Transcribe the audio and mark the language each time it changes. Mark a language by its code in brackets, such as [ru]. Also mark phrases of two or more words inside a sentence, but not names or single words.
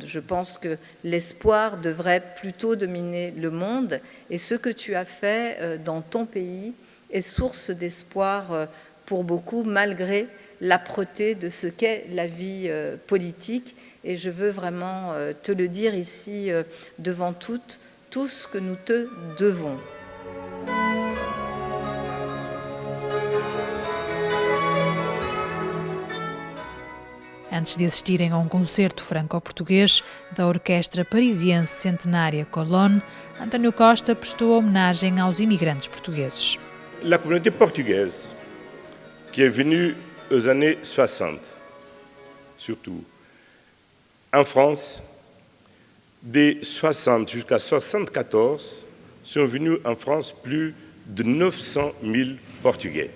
[fr] Je pense que l'espoir devrait plutôt dominer le monde, et ce que tu as fait dans ton pays est source d'espoir pour beaucoup, malgré l'âpreté de ce qu'est la vie politique. Et je veux vraiment te le dire ici devant tout ce que nous te devons. [pt] Antes de assistirem a concerto franco-português da Orquestra Parisiense Centenária Colonne, António Costa prestou homenagem aos imigrantes portugueses. [fr] La communauté portugaise qui est venue aux années 60, surtout, en France, des 60 jusqu'à 74, sont venus en France plus de 900 000 Portugais.